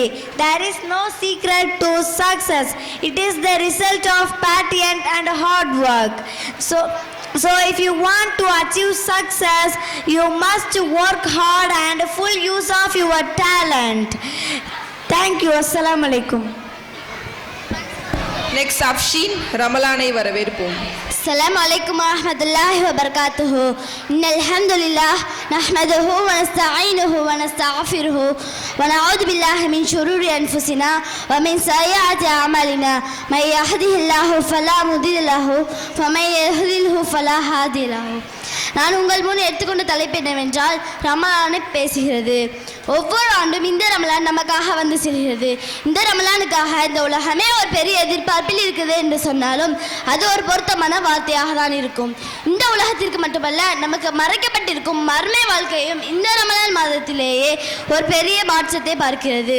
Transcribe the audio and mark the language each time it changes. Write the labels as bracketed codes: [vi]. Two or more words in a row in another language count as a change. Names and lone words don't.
[en] There is no secret to success. It is the result of patience and hard work. So if you want to achieve success, you must work hard and full use of your talent. Thank you. [ar] السلام عليكم. [en] Next, [ta] Afshin, Ramalanai வரவேற்போம். [ar] السلام عليكم ورحمة الله وبركاته. إن الحمد لله نحمده ونستعينه ونستغفره ونعوذ بالله من شرور أنفسنا ومن سيئات أعمالنا. من يهده الله فلا مضل له ومن يضلله فلا هادي له. [ta] நான் உங்கள் முன் எடுத்துக்கொண்ட தலைப்பு என்னவென்றால் ரமலானை பேசுகிறது. ஒவ்வொரு ஆண்டும் இந்த ரமலான் நமக்காக வந்து செல்கிறது. இந்த ரமலானுக்காக இந்த உலகமே ஒரு பெரிய எதிர்பார்ப்பில் இருக்குது என்று சொன்னாலும் அது ஒரு பொருத்தமான வார்த்தையாக தான் இருக்கும். இந்த உலகத்திற்கு மட்டுமல்ல, நமக்கு மறைக்கப்பட்டிருக்கும் மர்மை வாழ்க்கையும் இந்த ரமலான் மாதத்திலேயே ஒரு பெரிய மாற்றத்தை பார்க்கிறது.